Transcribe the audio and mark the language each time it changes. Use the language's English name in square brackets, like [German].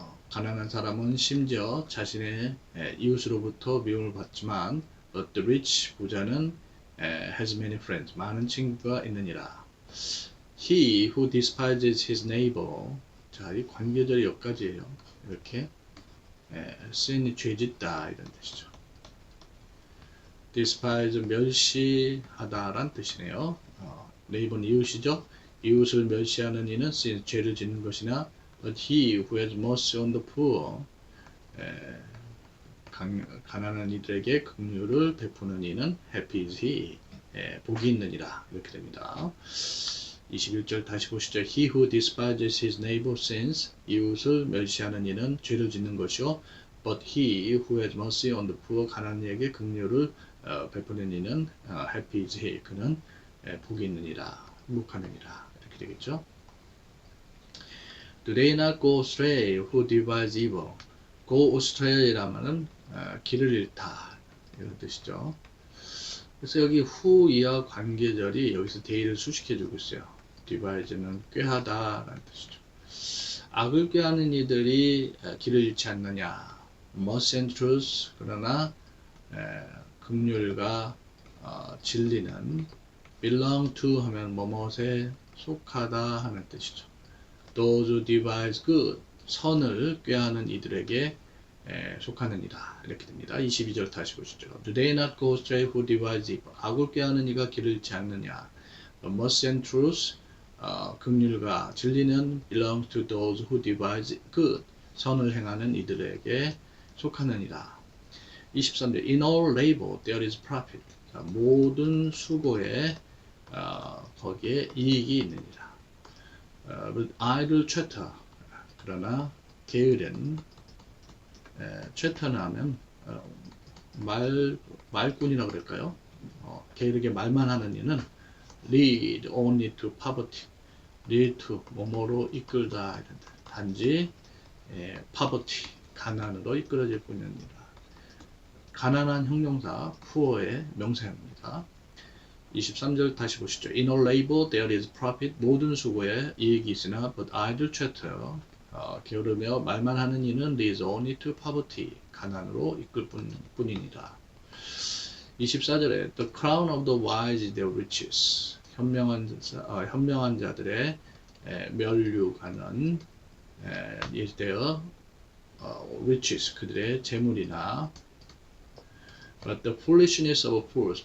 [Korean] 가난한 사람은 심지어 자신의 이웃으로부터 미움을 받지만 [English] but the rich, [Korean] 부자는 [English] has many friends, [Korean] 많은 친구가 있느니라. [English] He who despises his neighbor. [Korean] 자, 이 관계절이 여기까지예요. 이렇게 sin이 죄짓다 이런 뜻이죠. despise 멸시하다란 뜻이네요. 네이버는 이웃이죠. 이웃을 멸시하는 이는 sin 죄를 짓는 것이나 [English] but he who has mercy on the poor [Korean] 가난한 이들에게 긍휼을 베푸는 이는 [English] happy is he [Korean] 복이 있느니라 이렇게 됩니다. 21절 다시 보시죠. [English] He who despises his neighbor sins. [Korean] 이웃을 멸시하는 이는 죄를 짓는 것이요. [English] But he who has mercy on the poor. [Korean] 가난한 이에게 긍휼을 베푸는 이는 [English] happy is he. [Korean] 그는 복이 있느니라. 행복하느니라. 이렇게 되겠죠. [English] Do they not go astray who devise evil. Go astray [Korean] 라면은 길을 잃다. 이런 뜻이죠. 그래서 여기 who 이하 관계절이 여기서 day를 수식해주고 있어요. devise는 꾀하다 라는 뜻이죠. 악을 꾀하는 이들이 길을 잃지 않느냐. [English] mercy and truth. [Korean] 그러나 긍휼과 진리는 belong to 하면 뭐뭇에 속하다 하는 뜻이죠. [English] Those who devise good. [Korean] 선을 꾀하는 이들에게 속하느니라 이렇게 됩니다. 22절 다시 보시죠. [English] Do they not go astray who devise evil. [Korean] 악을 꾀하는 이가 길을 잃지 않느냐. [English] mercy and truth. [Korean] 긍휼과 진리는 [English] belongs to those who devise good. [Korean] 선을 행하는 이들에게 속하느니라. [English] 23절 In all labor there is profit. [Korean] 자, 모든 수고에 거기에 이익이 있느니라. [English] But idle chatter. [Korean] 그러나 게으른 chatter 하면 말꾼이라고 그럴까요? 게으르게 말만 하는 이는 [English] lead only to poverty. [Korean] lead to 뭐뭐로 이끌다 이런 단지 poverty 가난으로 이끌어질 뿐입니다. 가난한 형용사 poor의 명사입니다. 23절 다시 보시죠. [English] In all labor there is profit. [Korean] 모든 수고에 이익이 있으나 [English] but idle chatter. [Korean] 게으르며 말만 하는 이는 [English] leads only to poverty. [Korean] 가난으로 이끌 뿐이니라. [English] 24절에 The crown of the wise is their riches. [Korean] 현명한 자들의 면류관은 [English] is their riches. [Korean] 그들의 재물이나 [English] But the foolishness of fools.